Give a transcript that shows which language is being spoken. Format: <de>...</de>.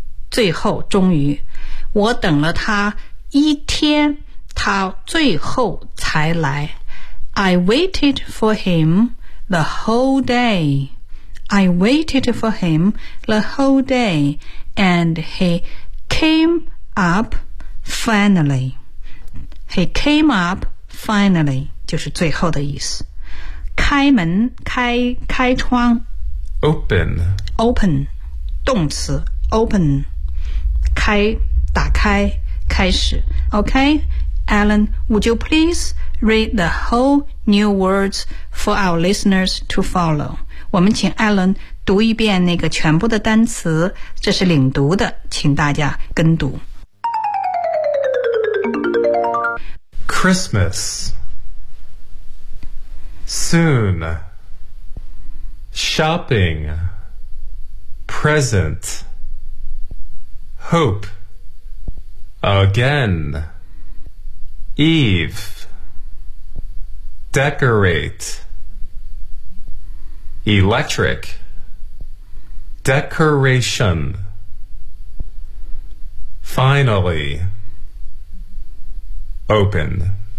<zh>最后终于，我等了他一天，他最后才来。</zh> <en>I waited for him the whole dayI waited for him the whole day, and he came up finally. He came up finally,</en> <zh>就是最后的意思。开门，开窗。</zh> <en>Open.</en> <zh>Open, 动词 open. 开，打开，开始。</zh> <en>Okay, Alan, would you please read the whole new words for our listeners to follow?</en> <zh>我们请 Alan 读一遍那个全部的单词，这是领读的，请大家跟读。</zh> <en>Christmas Soon Shopping Present Hope Again Eve DecorateElectric Decoration Finally Open</en>